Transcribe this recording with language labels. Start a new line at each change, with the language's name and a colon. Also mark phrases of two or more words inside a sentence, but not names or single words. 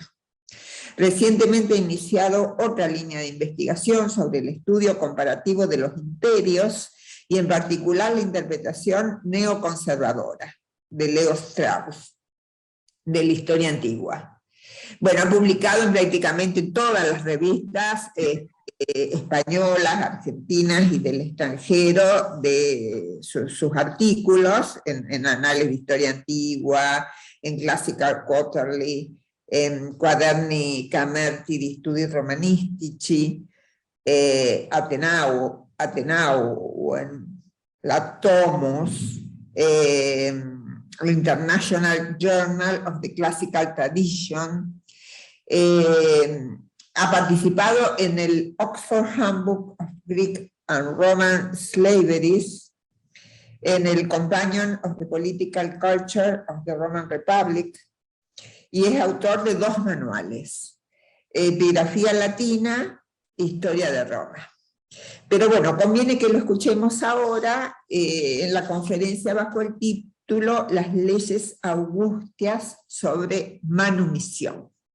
Spanish: Recientemente ha iniciado otra línea de investigación sobre el estudio comparativo de los imperios y en particular la interpretación neoconservadora de Leo Strauss, de la historia antigua. Bueno, ha publicado en prácticamente todas las revistas españolas, argentinas y del extranjero de sus artículos en Anales de Historia Antigua, en Classical Quarterly, en Quaderni Camerti di Studi Romanistici, Ateneu, en la Tomos, International Journal of the Classical Tradition. Ha participado en el Oxford Handbook of Greek and Roman Slaveries, en el Companion of the Political Culture of the Roman Republic, y es autor de 2 manuales, Epigrafía Latina, Historia de Roma. Pero bueno, conviene que lo escuchemos ahora en la conferencia bajo el título Las leyes augustias sobre manumisión.